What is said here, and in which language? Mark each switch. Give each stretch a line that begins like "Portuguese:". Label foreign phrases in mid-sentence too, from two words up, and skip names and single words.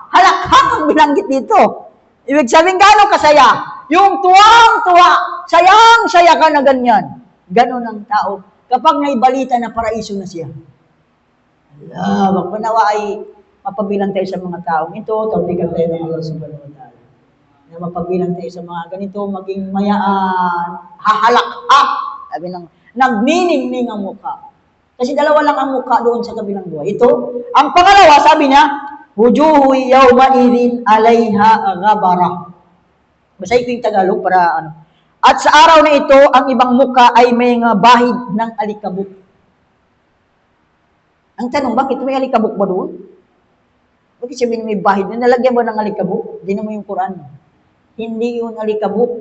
Filipino: Halakhak ang binanggit dito. Ibig sabihin, gaano kasaya? Yung tuwang-tuwa, sayang-saya ka na ganyan. Ganon ang tao. Kapag may balita na paraiso na siya. Magpanawa ay mapabilang tayo sa mga taong ito, tabigan tayo ng
Arabic: الله سبحانه وتعالى.
Filipino: Na mapabilang tayo sa mga ganito, maging mayaan, hahalak-hak. Sabi ng, nagniningning ang mukha. Kasi dalawa lang ang mukha doon sa kabilang buhay. Ito, ang pangalawa, sabi niya,
Arabic: وجوه يومئذ عليها غبرة.
Filipino: Basahin ko yung Tagalog para ano. At sa araw na ito, ang ibang mukha ay may bahid ng alikabok. Ang tanong, bakit may alikabok ba doon? Bakit sabihin may bahid? Nalagyan ba ng alikabok? Hindi naman yung Quran. Hindi yung alikabok.